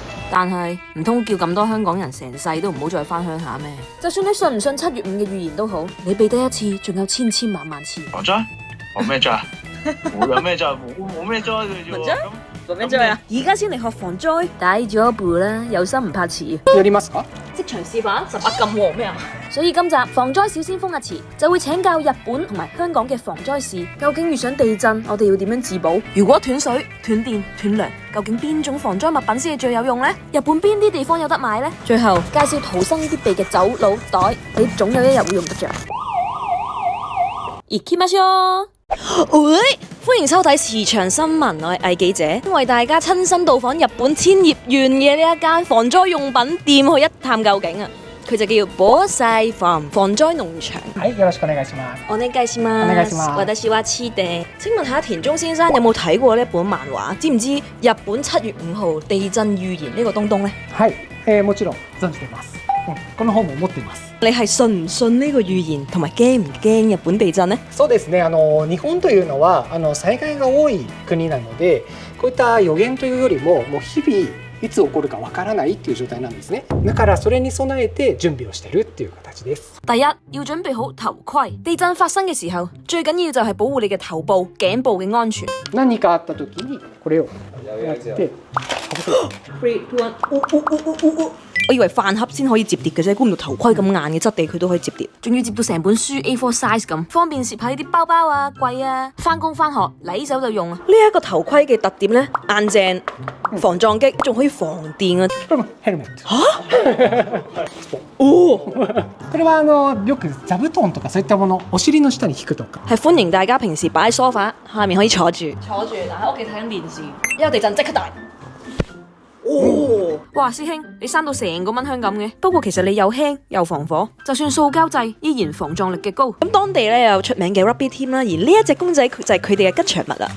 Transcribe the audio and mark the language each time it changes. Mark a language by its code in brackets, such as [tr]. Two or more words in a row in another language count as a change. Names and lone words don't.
[yue] 但係唔通叫咁多香港人成世都唔好再返鄉下咩？就算你信唔信7月5嘅預言都好，你避得一次，仲有千千萬萬次。防災？防咩災啊？冇咩災，冇咩災嘅啫喎。防咩災啊？而家先嚟學防災，大咗步啦，有心唔怕遲。 [ja] やりますか？ [yue] 即場示範18禁喎咩啊？所以今集防災小先鋒阿慈就會請教日本同埋香港嘅防災事。究竟遇上地震，我哋要點樣自保？如果斷水、斷電、斷糧，究竟邊種防災物品先係最有用呢？日本邊啲地方有得買呢？最後介紹逃生必備嘅走佬袋，你總有一日會用得着。 [ja] 行きましょう。 [yue] 喂，歡迎收睇時長新聞，我係魏記者，為大家親身到訪日本千葉縣嘅呢一間防災用品店去一探究竟啊！佢就叫防災房防災農場。 [ja] はい、よろしくお願いします。お願いします。お願いします。私は知で。 [yue] 請問下田中先生有冇睇過呢本漫畫？知唔知日本7月5號地震預言呢個東東呢？ [ja] はい、もちろん存じてます。この本も持っています。 [yue] 你係信唔信呢個預言，同埋驚唔驚日本地震呢？ [ja] そうですね。日本というのは災害が多い国なので、こういった予言というよりももう日々いつ起こるかわからないっていう狀態なんですね。だからそれに備えて準備をしてるっていう形です。 [yue] 第一，要準備好頭盔。地震發生嘅時候，最緊要就係保護你嘅頭部、頸部嘅安全。 [ja] 何かあった時にこれをやってかぶせる。 [yue] 3、2、1，我以為飯盒先可以摺疊嘅啫，估唔到頭盔咁硬嘅質地佢都可以摺疊，仲要摺到成本書 A4 size 咁，方便攝喺啲包包啊、櫃啊，返工返學禮手就用啊。呢一個頭盔嘅特點呢，硬淨、防撞擊，仲可以防電啊。 [ja] これもヘルメット。哦，これはよく座布団とかそういったもの、お尻の下に引くとか。 [yue] 係歡迎大家平時擺喺梳化下面可以坐住，但喺屋企睇緊電視，一有地震即刻大。哦，哇！師兄，你生到成個蚊香咁嘅。不過其實你又輕又防火，就算塑膠製，依然防撞力嘅高。咁當地咧有出名嘅 [en] Rugby team [yue] 啦，而呢一隻公仔就係佢哋嘅吉祥物啦。